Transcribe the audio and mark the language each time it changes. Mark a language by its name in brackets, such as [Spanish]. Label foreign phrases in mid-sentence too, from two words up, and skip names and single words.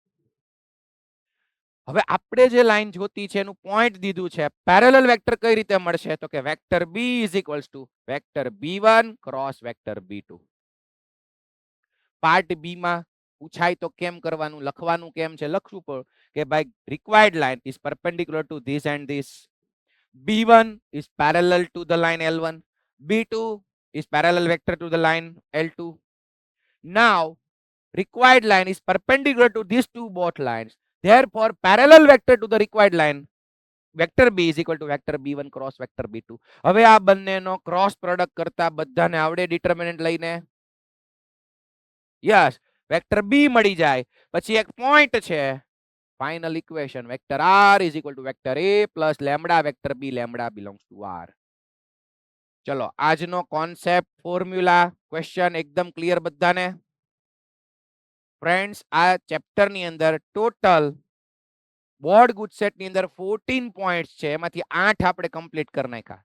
[Gujarati] હવે આપણે જે લાઈન જોતી છે એનું પોઈન્ટ દીધું છે. [English] parallel vector [Gujarati] કઈ રીતે મળશે? તો કે [English] vector b is equals to vector b1 cross vector b2. [Gujarati] પાર્ટ બી માં પૂછાય તો કેમ કરવાનું, લખવાનું કેમ છે? લખવું પડે કે ભાઈ [English] required line is perpendicular to this and this. b1 is parallel to the line L1, b2 is parallel vector to the line L2. Now required line is perpendicular to these two both lines, therefore parallel vector to the required line vector b is equal to vector b1 cross vector b2. [Gujarati] હવે આ બંનેનો [English] cross product [Gujarati] કરતા બધાને આવડે ડિટર્મિનન્ટ લઈને? [English] yes, vector b [Gujarati] મળી જાય. પછી એક પોઈન્ટ છે, [English] final equation vector r is equal to vector a plus lambda vector b lambda belongs to r. [Gujarati] ચલો આજનો [English] concept, formula, question [Gujarati] એકદમ ક્લિયર બધાને? ફ્રેન્ડ્સ, આ ચેપ્ટર ની અંદર [English] total board [Gujarati] ગુજસેટ ની અંદર 14 પોઈન્ટ્સ છે, એમાંથી 8 આપણે કમ્પ્લીટ કરી નાખ્યા.